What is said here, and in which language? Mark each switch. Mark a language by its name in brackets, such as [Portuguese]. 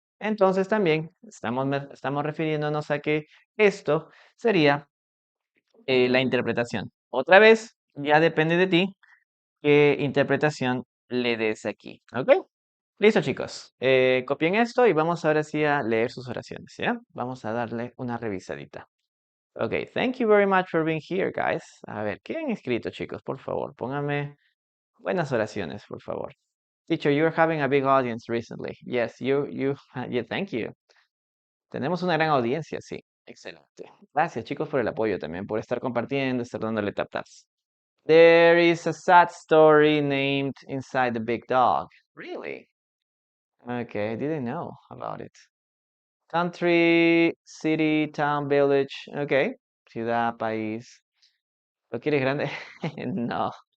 [Spanish] Entonces también estamos refiriéndonos a que esto sería la interpretación. Otra vez, ya depende de ti qué interpretación le des aquí, ¿ok? Listo, chicos. Copien esto y vamos ahora sí a leer sus oraciones, ¿ya? Vamos a darle una revisadita. [English] Ok, thank you very much for being here, guys. [Spanish] A ver, ¿qué han escrito, chicos? Por favor, pónganme buenas oraciones, por favor. [English] Teacher, you're having a big audience recently. Yes, yeah, thank you. [Spanish] Tenemos una gran audiencia, sí. Excelente. Gracias, chicos, por el apoyo también, por estar compartiendo, estar dándole tap taps. [English] There is a sad story named Inside the Big Dog. Really? Okay, I didn't know about it. Country, city, town, village. [Spanish] Okay. Ciudad, país. ¿Lo quieres grande? No.